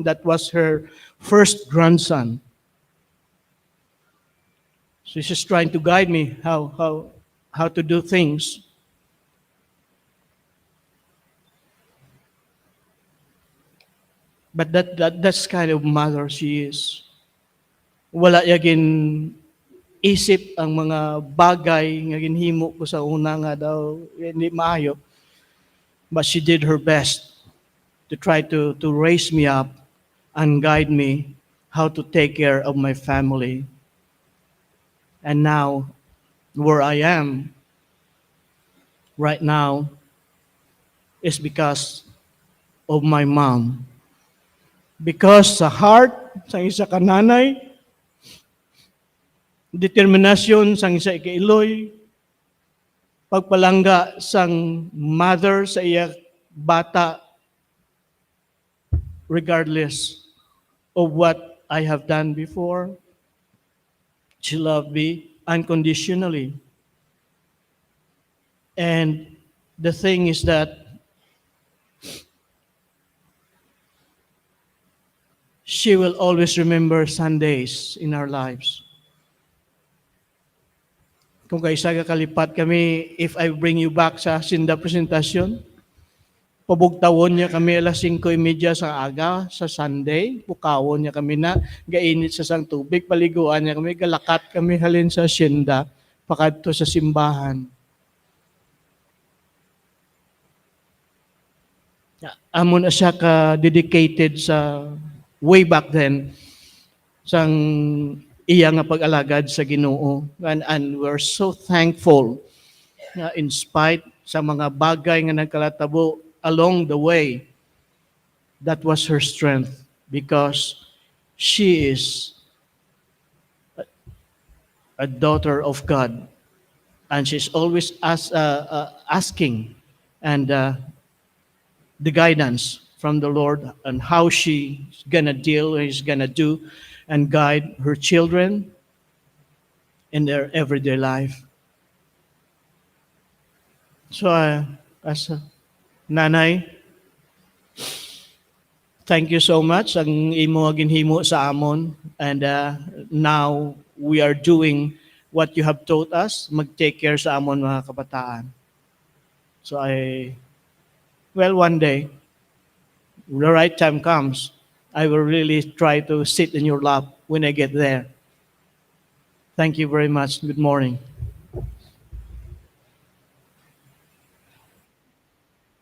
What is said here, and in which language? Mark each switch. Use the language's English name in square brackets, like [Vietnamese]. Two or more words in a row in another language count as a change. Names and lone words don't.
[English] That was her first grandson. So she's trying to guide me how to do things. But that's kind of mother she is. [Hiligaynon] Wala yagin isip ang mga bagay nga ginhimo ko sa una nga daw hindi maayo. [English] But she did her best to try to raise me up and guide me how to take care of my family. And now, where I am right now is because of my mom. [Hiligaynon] Because sa heart sang isa ka nanay, determinasyon sang isa ikailoy, pagpalangga sang mother sa iya bata, [English] regardless of what I have done before, she loved me unconditionally. And the thing is that she will always remember Sundays in our lives. [Hiligaynon] Kung kaisa ka kalipat kami, [English] if I bring you back [Hiligaynon] sa Sinda presentasyon, pabugtawon niya kami alas 5:30 sa aga sa Sunday, pukawon niya kami na, gainit sa sang tubig, paliguan niya kami, galakat kami halin sa Sinda, pakadto sa simbahan. Amo na siya ka dedicated sa [English] way back then [Hiligaynon] sang iya nga pag-alagad sa Ginoo, [English] and we're so thankful na in spite [Hiligaynon] sa mga bagay nga nagkalatabo [English] along the way, that was her strength because she is a daughter of God, and she's always asking and the guidance from the Lord on how she's gonna deal, she's gonna do, and guide her children in their everyday life. So, as a nanay, thank you so much [Hiligaynon] ang imo ginhimo sa amon, [English] and now we are doing what you have taught us, mag-take care [Hiligaynon] sa amon mga kabataan. [English] So one day, the right time comes, I will really try to sit in your lap when I get there. Thank you very much. Good morning.